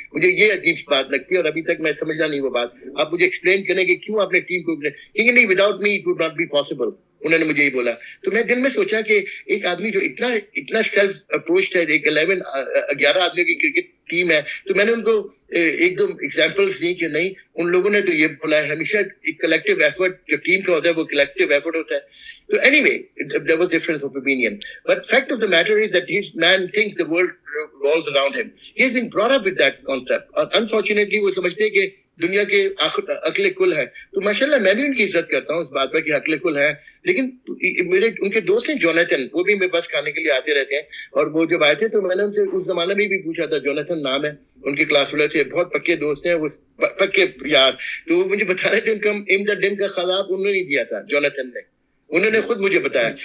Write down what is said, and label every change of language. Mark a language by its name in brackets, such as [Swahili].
[Urdu] مجھے یہ عجیب بات لگتی ہے اور ابھی تک میں سمجھا نہیں وہ بات. آپ مجھے ایکسپلین کریں کہ کیوں آپ نے ٹیم کو, کیونکہ نہیں [English] Without me it would not be possible. [Urdu] انہوں نے مجھے یہ بولا. تو میں دل میں سوچا کہ ایک آدمی جو اتنا سیلف اپروچڈ ہے, ایک 11 آدمیوں کی کرکٹ ٹیم ہے, تو میں نے ان کو ایک دو ایگزامپلس دی کہ نہیں ان لوگوں نے تو یہ بولا ہے ہمیشہ ایک کلیکٹیو ایفرٹ جو ٹیم کا ہوتا ہے وہ کلیکٹیو ایفرٹ ہوتا ہے. [English] تو anyway there was difference of opinion, but fact of the matter is that his man thinks the world revolves around him. He has been brought up with that concept, and unfortunately [Urdu] وہ سمجھتے ہیں کہ دنیا کے عقل کل ہے. تو ماشاءاللہ میں بھی ان کی عزت کرتا ہوں اس بات پر کہ عقل کل ہے. لیکن میرے ان کے دوست ہیں جونیتھن, وہ بھی میرے پاس کھانے کے لیے آتے رہتے ہیں. اور وہ جب آئے تھے تو میں نے ان سے اس زمانے میں بھی پوچھا تھا, جونیتھن نام ہے ان کے کلاس والے تھے, بہت پکے دوست ہیں وہ, پکے یار. تو وہ مجھے بتا رہے تھے ان کا امدا ڈیم کا خلاب انہوں نے نہیں دیا تھا, جونیتھن نے, انہوں نے خود مجھے بتایا.